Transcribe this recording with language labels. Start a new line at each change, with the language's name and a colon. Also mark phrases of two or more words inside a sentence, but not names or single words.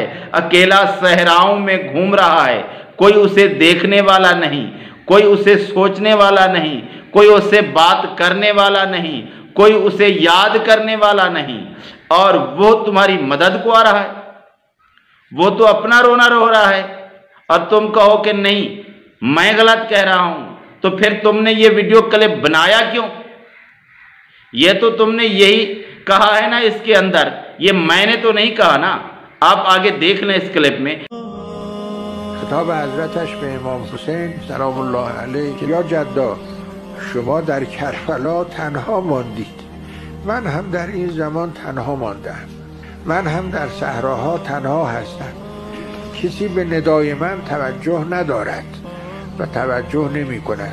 Hindi: अकेला सहराओं में घूम रहा है, कोई उसे देखने वाला नहीं, कोई उसे सोचने वाला नहीं, कोई उससे बात करने वाला नहीं, कोई उसे याद करने वाला नहीं, और वो तुम्हारी मदद को आ रहा है, वो तो अपना रोना रो रहा है, और तुम कहो कि नहीं मैं गलत कह रहा हूं, तो फिर तुमने ये
English: video clip
Hindi: बनाया क्यों? ये तो तुमने यही कहा है ना इसके अंदर, ये मैंने तो नहीं कहा ना। आप आगे देख लें इस क्लिप में।
Persian: خطاب حضرتش به امام حسین سلام الله علیه که یا جدا شما در کربلا تنها ماندید، من هم در این زمان تنها ماندم، من هم در صحراها تنها هستم، کسی به ندای من توجه ندارد و توجه نمی کند.